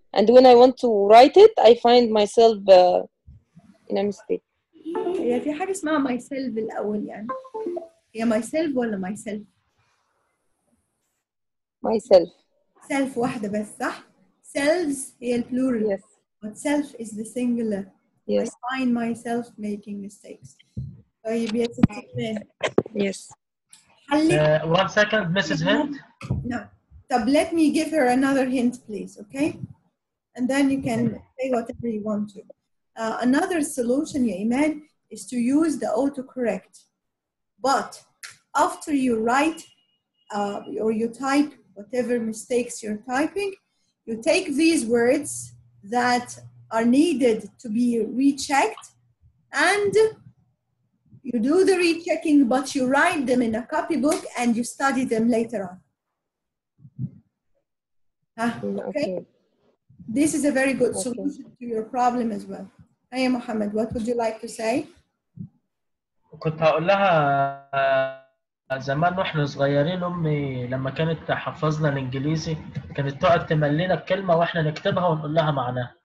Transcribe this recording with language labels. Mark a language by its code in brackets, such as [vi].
[en] And when I want to write it, I find myself in a mistake. [ar] هي في حاجة اسمها myself الأول يعني. هي myself ولا myself؟ [en] Myself. [ar] Self واحدة بس صح؟ Selves هي plural. [en] Yes. But self is the singular. Yes. I find myself making mistakes. [ar] طيب يا ستي إيمان. [en] Yes. One second, Mrs. Hind. No. [ar] طب [en] let me give her another hint, please, okay? And then you can say whatever you want to. Another solution, ya Iman, is to use the autocorrect. But after you write or you type whatever mistakes you're typing, you take these words that are needed to be rechecked and you do the rechecking, but you write them in a copybook and you study them later on. Okay? This is a very good solution to your problem as well. Hey, Mohammed, what would you like to say? [ar] كنت هقول لها زمان واحنا صغيرين امي لما كانت تحفظنا الانجليزي كانت تقعد تملينا الكلمه واحنا نكتبها ونقول لها معناها.